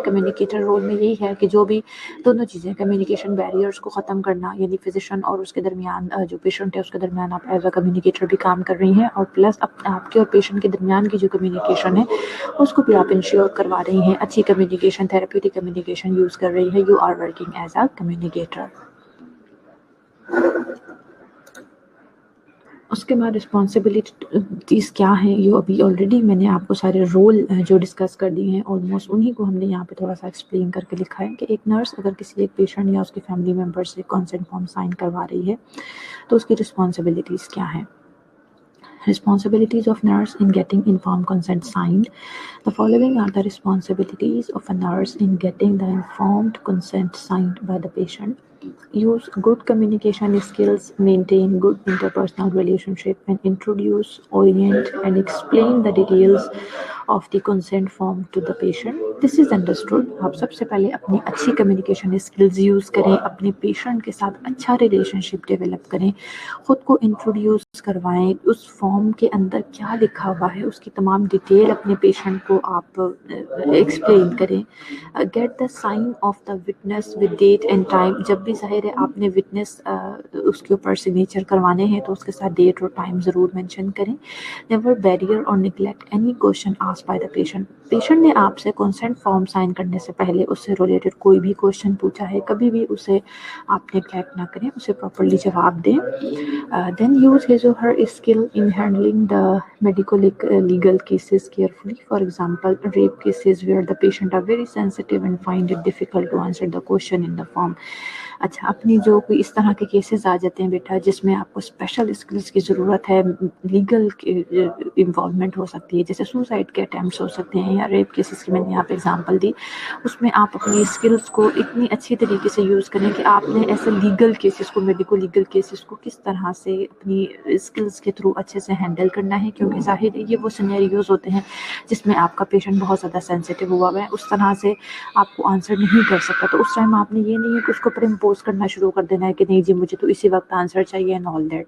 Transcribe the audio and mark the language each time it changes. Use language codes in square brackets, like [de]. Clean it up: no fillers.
[ur] Communicator role میں یہی ہے کہ جو بھی دونوں چیزیں, کمیونیکیشن بیریئرس کو ختم کرنا, یعنی فزیشین اور اس کے درمیان جو پیشنٹ ہے اس کے درمیان آپ [en] as a communicator [ur] بھی کام کر رہی ہیں, اور پلس آپ کے اور پیشنٹ کے درمیان کی جو کمیونیکیشن ہے اس کو بھی آپ انشور کروا رہی ہیں. اچھی کمیونیکیشن, تھراپیوٹک کمیونیکیشن یوز کر رہی ہے. [en] You are working as a communicator. [ur] اس کے بعد رسپانسبلٹیز کیا ہیں, یہ ابھی آلریڈی میں نے آپ کو سارے رول جو ڈسکس کر دیے ہیں آلموسٹ انہی کو ہم نے یہاں پہ تھوڑا سا ایکسپلین کر کے لکھا ہے کہ ایک نرس اگر کسی ایک پیشنٹ یا اس کے فیملی ممبر سے کنسنٹ فارم سائن کروا رہی ہے تو اس کی رسپانسبلٹیز کیا ہیں. [en] Responsibilities of nurse in getting informed consent signed. The following are the responsibilities of a nurse in getting the informed consent signed by the patient. Use good communication skills, maintain good interpersonal relationship, and introduce, orient, and explain the details of the consent form to the patient. This is understood. [ur] آپ سب سے پہلے اپنی اچھی communication skills use کریں, اپنے patient کے ساتھ اچھا ریلیشن شپ ڈیولپ کریں, خود کو انٹروڈیوس کروائیں, اس فارم کے اندر کیا لکھا ہوا ہے اس کی تمام ڈیٹیل اپنے پیشنٹ کو آپ ایکسپلین کریں. [en] Get the sign of the witness with date and time. [ur] جب بھی ظاہر ہے آپ نے وٹنس اس کے اوپر سگنیچر کروانے ہیں تو اس کے ساتھ ڈیٹ اور ٹائم ضرور مینشن کریں. [en] Never barrier or neglect any question asked by the patient. [ur] Patient نے آپ سے کنسنٹ فارم سائن کرنے سے پہلے اس سے ریلیٹڈ کوئی بھی کوشچن پوچھا ہے, کبھی بھی اسے آپ نیگلیکٹ نہ کریں, اسے پراپرلی جواب دیں. [en] Then use his or her skill in handling the medical legal cases carefully. For example, rape cases where the patient are very sensitive and find it difficult to answer the question in the form. [ur] اچھا, اپنی جو کوئی اس طرح کے cases آ جاتے ہیں بیٹا جس میں آپ کو اسپیشل اسکلس کی ضرورت ہے, لیگل انوالومنٹ ہو سکتی ہے, جیسے سوسائڈ کے اٹیمپٹس ہو سکتے ہیں یا ریپ کیسز کی میں نے آپ ایگزامپل دی، اس میں آپ اپنی اسکلس کو اتنی اچھی طریقے سے یوز کریں کہ آپ نے ایسے لیگل کیسز کو، میڈیکل لیگل کیسز کو کس طرح سے اپنی اسکلس کے تھرو اچھے سے ہینڈل کرنا ہے، کیونکہ ظاہر ہے یہ وہ سینیریوز ہوتے ہیں جس میں آپ کا پیشنٹ بہت زیادہ سینسیٹیو ہوا ہے، اس طرح سے آپ کو آنسر نہیں کر سکتا، تو اس ٹائم آپ نے یہ نہیں ہے کہ اس کو پر امپوز کرنا شروع کر دینا ہے کہ نہیں جی مجھے تو اسی وقت آنسر چاہیے [en] And all that.